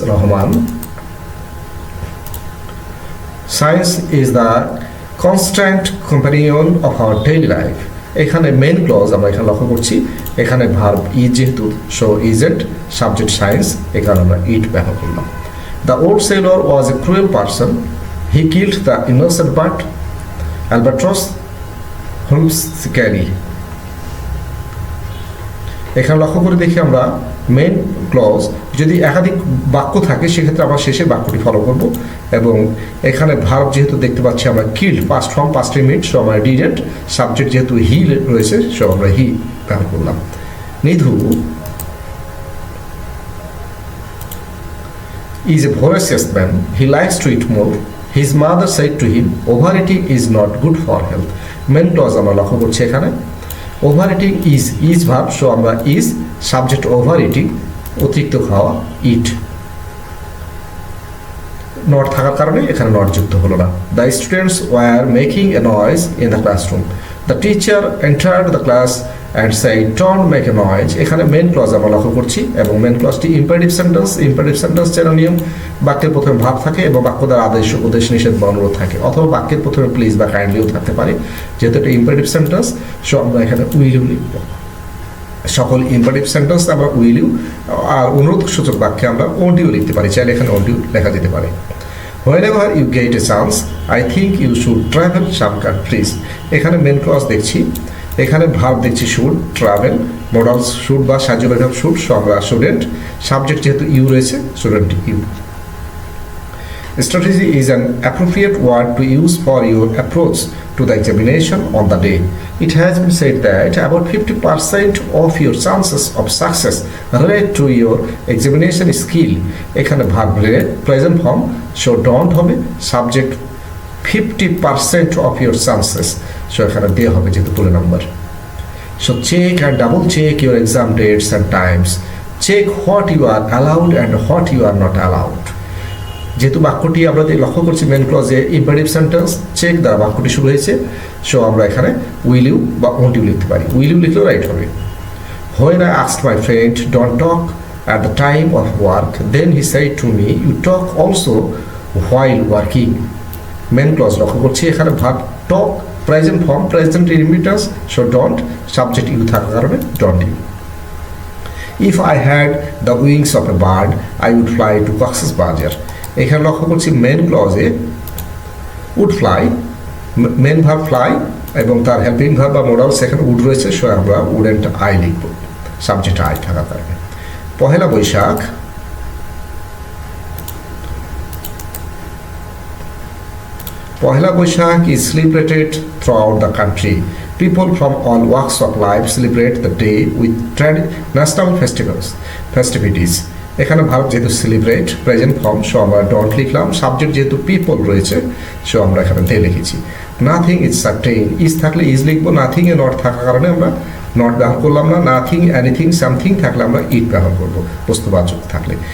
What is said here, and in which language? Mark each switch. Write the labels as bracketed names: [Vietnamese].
[English] Rahman, science is the constant companion of our daily life. [Bangla] এখানে main clause আমরা এখানে লক্ষ্য করছি, এখানে ভার্ব ইজ যেহেতু, সো ইজেন্ট, সাবজেক্ট সায়েন্স, এখানে আমরা ইট ব্যবহার করলাম। [English] The old sailor was a cruel person, he killed the innocent bird albatross হোমস্ক্যারি। [Bangla] এখানে লক্ষ্য করে দেখি আমরা মেইন ক্লজ যদি একাধিক বাক্য থাকে সেক্ষেত্রে আমরা শেষের বাক্যটি ফলো করব। এবং এখানে ভার্ব যেহেতু দেখতে পাচ্ছি আমরা killed, past form, past minute, so আমরা ডিরেক্ট, সাবজেক্ট যেহেতু হি রয়েছে, সো আমরা হি ব্যবহার করলাম। [English] Nidhu is a voracious man. He likes to eat more. His mother said to him, overeating is not good for health. [Bangla] Main clause আমরা লক্ষ্য করছি এখানে। Over eating is verb, so আমরা ইজ, সাবজেক্ট ওভার ইটিং, অতিরিক্ত খাওয়া, ইট। Not থাকার কারণে এখানে নট যুক্ত হলো না। [English] The students were making a noise in the classroom. The teacher entered the class and said don't make a noise. [Bangla] এখানে মেইন ক্লজ আমরা লক্ষ্য করছি, এবং মেইন ক্লজটি ইম্পারেটিভ সেন্টেন্স যেন নিয়ম, বাক্যের প্রথমে ভাব থাকে এবং বাক্য দ্বারা আদেশ, উপদেশ, নিষেধ বা অনুরোধ থাকে, অথবা বাক্যের প্রথমে প্লিজ বা কাইন্ডলিও থাকতে পারে। যেহেতু এটা ইম্পারেটিভ সেন্টেন্স, সো আমরা এখানে উইলিউ লিখব। সকল ইম্পারেটিভ সেন্টেন্স আমরা উইলিউ, আর অনুরোধসূচক বাক্যে আমরা ওন্টিও লিখতে পারি, চাইলে এখানে ওন্টিও লেখা যেতে পারে। [English] Whenever you get a chance, I think you should travel some countries. [Bangla] এখানে মেন ক্লজ দেখছি, এখানে ভার্ব দেখছি শুড, ট্রাভেল, মডাল শুড বা সাহায্যকারী ভার্ব শুড, সো আমরা স্টুডেন্ট, সাবজেক্ট যেহেতু ইউ রয়েছে, student you. [English] Strategy is an appropriate word to use for your approach to the examination on the day. It has been said that about 50% of your chances of success relate to your examination skill. [Bangla] এখানে verb relate, present form, so don't হবে, subject [English] 50% of your chances, [Bangla] so এখানে দিয়ে হবে যেহেতু পুরো number. [English] So check and double check your exam dates and times. Check what you are allowed and what you are not allowed. [Bangla] যেহেতু বাক্যটি আমরা লক্ষ্য করছি মেন ক্লজে ইম্পারেটিভ সেন্টেন্স চেক দ্বারা বাক্যটি শুরু হয়েছে, সো আমরা এখানে উইল ইউ বা ওন্ট ইউ লিখতে পারি। উইল ইউ লিখলেও রাইট হবে। [English] When I asked my friend, don't talk at the time of work, then he said to me, you talk also while working. [Bangla] Main clause লক্ষ্য করছি এখানে verb talk, present form, present ইনভিটেন্স, so don't, subject you থাকার কারণে don't you. [English] If I had the wings of a bird, I would fly to Cox's Bazar. [Bangla] এখানে লক্ষ্য করছি main ক্লজে would fly, main verb fly এবং তার helping verb বা modal সেখানে would রয়েছে, সো আমরা উডেন্ট আই লিখব, সাবজেক্ট আই থাকার কারণে। [English] Pohela Boishakh, Pohela Boishakh is celebrated throughout the country. People from all walks of life celebrate the day with national festivities. [Bangla] এখানে ভারত যেহেতু সেলিব্রেট প্রেজেন্ট ফর্ম, সো আমরা ডন্ট লিখলাম। সাবজেক্ট যেহেতু পিপল রয়েছে, সো আমরা এখানে দে লিখেছি। [English] nothing is certain, [Bangla] ইজ থাকলে ইজ লিখবো, নাথিং এ নট থাকার কারণে আমরা নট ব্যবহার করলাম না। নাথিং, এনিথিং, সামথিং থাকলে আমরা ইট ব্যবহার করবো বস্তুবাচক থাকলে।